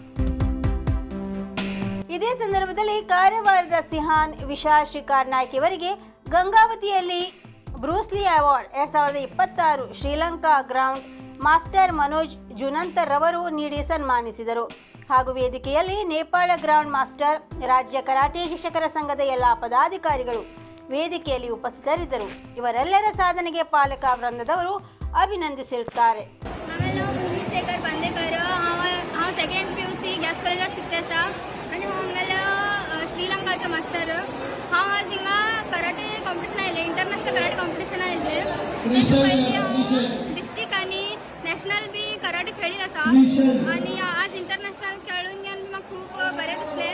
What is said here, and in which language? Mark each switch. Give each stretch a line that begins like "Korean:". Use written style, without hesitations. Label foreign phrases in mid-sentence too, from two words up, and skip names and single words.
Kannada: ಇದೇ ಸಂದರ್ಭದಲ್ಲಿ ಕಾರವಾರದ ಸಿಹಾನ್ ವಿಶಾಲ್ ಶಿಕಾರ್ ನಾಯ್ಕ್ ಇವರಿಗೆ ಗಂಗಾವತಿಯಲ್ಲಿ ಬ್ರೂಸ್ಲಿ ಅವಾರ್ಡ್ 2026 ಶ್ರೀಲಂಕಾ
English: ground master
Kannada: ಮನೋಜ್ ಜುನಂತರ್ ರವರು ನೀಡಿ ಸನ್ಮಾನಿಸಿದರು. ಹಾಗೂ ವೇದಿಕೆಯಲ್ಲಿ ನೇಪಾಳ
English: ground master,
Kannada: ರಾಜ್ಯ ಕರಾಟೆ ಶಿಕ್ಷಕರ ಸಂಘದ ಎಲ್ಲ ಪದಾಧಿಕಾರಿಗಳು ವೇದಿಕೆಯಲ್ಲಿ ಉಪಸ್ಥಿತರಿದ್ದರು. ಇವರೆಲ್ಲರ ಸಾಧನೆಗೆ ಪಾಲಕ ವೃಂದದವರು ಅಭಿನಂದಿಸಿರುತ್ತಾರೆ.
Konkani: श्रीलंकाचे मास्टर हांव आज हिंगा
English: karate competition
Konkani: आयिल्लें,
English: international karate competition
Konkani: आयिल्लें. तेजे पयलीं हांव डिस्ट्रिक्ट आनी नॅशनल बी कराटे खेळिल्लें आसा आनी आज इंटरनॅशनल खेळून घेवन म्हाका खूब बरें दिसलें.